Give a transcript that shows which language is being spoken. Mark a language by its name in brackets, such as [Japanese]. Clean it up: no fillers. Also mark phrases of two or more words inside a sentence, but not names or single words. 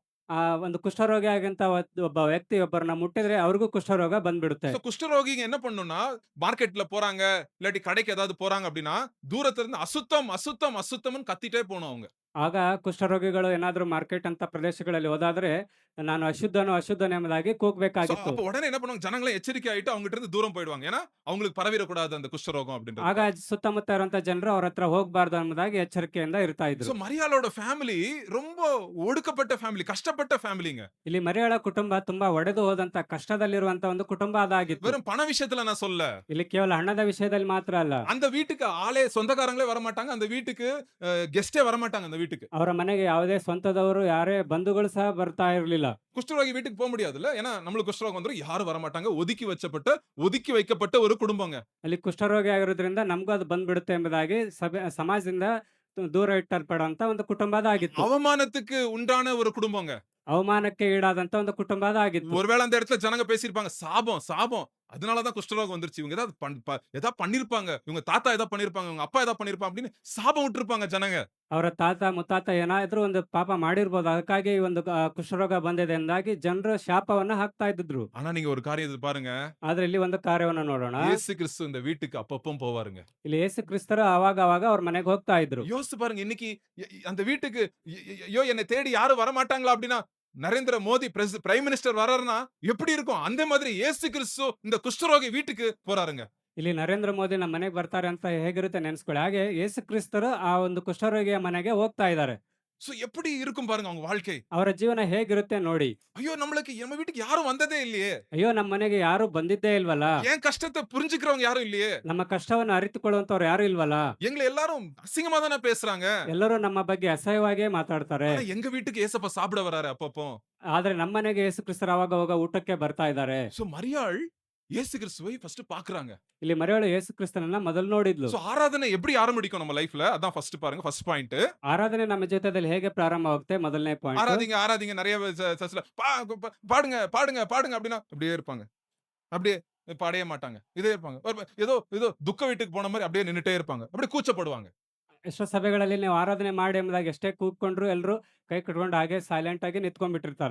[Kannada] ಒಂದು ಕುಷ್ಠರೋಗಿ ಆಗಂತ ಒಬ್ಬ ವ್ಯಕ್ತಿ ಒಬ್ಬರನ್ನ ಮುಟ್ಟಿದ್ರೆ ಅವ್ರಿಗೂ ಕುಷ್ಠರೋಗ ಬಂದ್ಬಿಡುತ್ತೆ. [Tamil] சோ குஷ்டரோகிங்க என்ன பண்ணும்னா, மார்க்கெட்ல போறாங்க, இல்லாட்டி கடைக்கு ஏதாவது போறாங்க அப்படின்னா, தூரத்துல இருந்து அசுத்தம், அசுத்தம், அசுத்தம்னு கத்திட்டே போணும் அவங்க. [Kannada] ಆಗ ಕುಷ್ಠರೋಗಿಗಳು ಏನಾದ್ರೂ ಮಾರ್ಕೆಟ್ ಅಂತ ಪ್ರದೇಶಗಳಲ್ಲಿ ಹೋದಾದ್ರೆ ನಾನು ಅಶುದ್ಧನು ಅಶುದ್ಧನು ಎಂಬುದಾಗಿ சோ ಕೂಗ್ಬೇಕಾಗಿತ್ತು. [Tamil] அப்ப உடனே என்ன பண்ணுவாங்க, ஜனங்களே எச்சரிக்கை ஆயிட்டு அவங்க கிட்ட இருந்து தூரம் போயிடுவாங்க. ஏன்னா அவங்களுக்கு பரவிடக்கூடாது அந்த குஷ்டரோகம் அப்படின்றது. [Kannada] ಆಗ ಸುತ್ತಮುತ್ತ ಇರುವಂತ ಜನರು ಅವ್ರ ಹತ್ರ ಹೋಗ್ಬಾರ್ದು ಎಂಬುದಾಗಿ ಎಚ್ಚರಿಕೆಯಿಂದ ಇರ್ತಾ சோ ಇದ್ರು. [Tamil] மரியாளோட ஃபேமிலி ரொம்ப ஒடுக்கப்பட்ட ஃபேமிலி, கஷ்டப்பட்ட ஃபேமிலிங்க. [Kannada] ಇಲ್ಲಿ ಮರಿಯಳ ಕುಟುಂಬ ತುಂಬಾ ಒಡೆದು ಹೋದಂತ ಕಷ್ಟದಲ್ಲಿರುವಂತ ಒಂದು ಕುಟುಂಬ ಅದಾಗಿತ್ತು. [Tamil] வெறும் பண விஷயத்துல நான் சொல்ல. [Kannada] ಇಲ್ಲಿ ಕೇವಲ ಹಣದ ವಿಷಯದಲ್ಲಿ ಮಾತ್ರ ಅಲ್ಲ, [Tamil] அந்த வீட்டுக்கு ஆளே சொந்தக்காரங்களே வரமாட்டாங்க. அந்த வீட்டுக்கு கெஸ்டே வரமாட்டாங்க அந்த வீட்டுக்கு. [Kannada] ಅವರ ಮನೆಗೆ ಯಾವುದೇ ಸ್ವಂತದವರು ಯಾರೇ ಬಂಧುಗಳು ಸಹ ಬರ್ತಾ ಇರಲಿಲ್ಲ. [Tamil] குஷ்டரோகி வீட்டுக்கு போக முடியாதுல்ல. ஏன்னா நம்மளுக்கு குஷ்டரோகம் வந்துரும், யாரும் வரமாட்டாங்க. ஒதுக்கி வைக்கப்பட்ட ஒரு குடும்பங்க. [Kannada] ಅಲ್ಲಿ ಕುಷ್ಠರೋಗಿ ಆಗಿರೋದ್ರಿಂದ ನಮಗೂ ಅದು ಬಂದ್ಬಿಡುತ್ತೆ ಎಂಬುದಾಗಿ ಸಮಾಜದಿಂದ ದೂರ ಇಟ್ಟಲ್ಪಡುವಂತ ಒಂದು ಕುಟುಂಬ ಅದಾಗಿತ್ತು. [Tamil] அவமானத்துக்கு உண்டான ஒரு குடும்பங்க. [Kannada] ಅವಮಾನಕ್ಕೆ ಈಡಾದಂತ ಒಂದು ಕುಟುಂಬ ಅದಾಗಿತ್ತು. [Tamil] ஒருவேளை அந்த இடத்துல ஜனங்க பேசியிருப்பாங்க, சாபம் சாபம், அதனாலதான் குஷ்டரோகம் வந்துருச்சு. இவங்க ஏதாவது பண்ணிருப்பாங்க, இவங்க தாத்தா ஏதாவது பண்ணிருப்பாங்க, இவங்க அப்பா ஏதாவது பண்ணிருப்பாங்க அப்படின்னு சாபம் விட்டுருப்பாங்க ஜனங்க. [Kannada] ಅವರ ತಾತ ಮುತ್ತಾತ ಏನಾದ್ರೂ ಒಂದು ಪಾಪ ಮಾಡಿರ್ಬೋದು, ಅದಕ್ಕಾಗಿ ಈ ಒಂದು ಕುಷ್ಠರೋಗ ಬಂದಿದೆ ಎಂದಾಗಿ ಜನರು ಶಾಪವನ್ನ ಹಾಕ್ತಾ ಇದ್ದಿದ್ರು. [Tamil] ஆனா நீங்க ஒரு காரியத்தை பாருங்க, [Kannada] ಆದ್ರೆ ಇಲ್ಲಿ ಒಂದು ಕಾರ್ಯವನ್ನ ನೋಡೋಣ. [Tamil] இயேசு கிறிஸ்து இந்த வீட்டுக்கு அப்பப்பவும் போவாருங்க. [Kannada] ಇಲ್ಲಿ ಯೇಸು ಕ್ರಿಸ್ತರು ಅವಾಗ ಅವಾಗ ಅವ್ರ ಮನೆಗೆ ಹೋಗ್ತಾ ಇದ್ರು. [Tamil] யோசிச்சு பாருங்க, இன்னைக்கு அந்த வீட்டுக்கு ஐயோ என்னை தேடி யாரும் வரமாட்டாங்களா அப்படின்னா, நரேந்திர மோடி [English] prime minister [Tamil] வராருன்னா எப்படி இருக்கும்? அந்த மாதிரி இயேசு கிறிஸ்து இந்த குஷ்டரோகி வீட்டுக்கு போறாருங்க. [Kannada] ಇಲ್ಲಿ ನರೇಂದ್ರ ಮೋದಿ ನಮ್ಮ ಮನೆಗೆ ಬರ್ತಾರೆ ಅಂತ ಹೇಗಿರುತ್ತೆ ನೆನ್ಸ್ಕೊಳ್ಳಿ. ಹಾಗೆ ಯೇಸು ಕ್ರಿಸ್ತರು ಆ ಒಂದು ಕುಷ್ಠರೋಗಿಯ ಮನೆಗೆ ಹೋಗ್ತಾ ಇದ್ದಾರೆ. [Tamil] சோ எப்படி இருக்கும் பாருங்க அவங்க வாழ்க்கை. [Kannada] ಅವರ ಜೀವನ ಹೇಗಿರುತ್ತೆ ನೋಡಿ. [Tamil] ஐயோ நம்ம வீட்டுக்கு யாரும் வந்ததே இல்லையே, [Kannada] ಅಯ್ಯೋ ನಮ್ಮ ಮನೆಗೆ ಯಾರು ಬಂದಿದ್ದೇ ಇಲ್ವಲ್ಲ, [Tamil] ஏன் கஷ்டத்தை புரிஞ்சுக்கிறவங்க யாரும் இல்லையே, [Kannada] ನಮ್ಮ ಕಷ್ಟವನ್ನು ಅರಿತುಕೊಳ್ಳುವಂತವ್ರು ಯಾರು ಇಲ್ವಲ್ಲ, [Tamil] எங்களை எல்லாரும் அசிங்கமா தானே பேசுறாங்க. [Kannada] ಎಲ್ಲರೂ ನಮ್ಮ ಬಗ್ಗೆ ಅಸಹ್ಯವಾಗಿಯೇ ಮಾತಾಡ್ತಾರೆ. [Tamil] ஆனா எங்க வீட்டுக்கு ஏசப்பா சாப்பிட வராரு அப்பப்போ. [Kannada] ಆದ್ರೆ ನಮ್ಮ ಮನೆಗೆ ಯೇಸು ಕ್ರಿಸ್ತರು ಅವಾಗ ಅವಾಗ ಊಟಕ್ಕೆ ಬರ್ತಾ ಇದ್ದಾರೆ. [Tamil] சோ மரியாள் இயேசு கிறிஸ்துவை ஃபர்ஸ்ட் பாக்குறாங்க. [Kannada] ಇಲ್ಲಿ ಮರಿಯಳು ಯೇಸು ಕ್ರಿಸ್ತನನ್ನ ಮೊದಲು ನೋಡಿದ್ಲು. [Tamil] சோ ஆராதனை எப்படி ஆரம்பிக்கும் நம்ம லைஃப்ல, அதான் ஃபர்ஸ்ட் பாருங்க, [English] first point. [Kannada] ಆರಾಧನೆ ನಮ್ಮ ಜೀವಿತದಲ್ಲಿ ಹೇಗೆ ಪ್ರಾರಂಭವಾಗುತ್ತೆ, ಮೊದಲನೇ ಪಾಯಿಂಟ್. [Tamil] ஆராதிங்க நிறைய சர்ச்ல பாடுங்க பாடுங்க பாடுங்க அப்படின்னா அப்படியே இருப்பாங்க. அப்படியே பாடவே மாட்டாங்க, இதே இருப்பாங்க. ஏதோ துக்க வீட்டுக்கு போன மாதிரி அப்படியே நின்னுட்டே இருப்பாங்க, அப்படியே கூச்சப்படுவாங்க. [Kannada] ಎಷ್ಟೋ ಸಭೆಗಳಲ್ಲಿ ನೀವು ಆರಾಧನೆ ಮಾಡಿ ಎಂಬುದಾಗಿ ಎಷ್ಟೇ ಕೂತ್ಕೊಂಡ್ರು ಎಲ್ಲರೂ ಕೈ ಕಟ್ಕೊಂಡು ಹಾಗೆ ಸೈಲೆಂಟ್ ಆಗಿ ನಿಂತ್ಕೊಂಡ್ಬಿಟ್ಟಿರ್ತಾರೆ.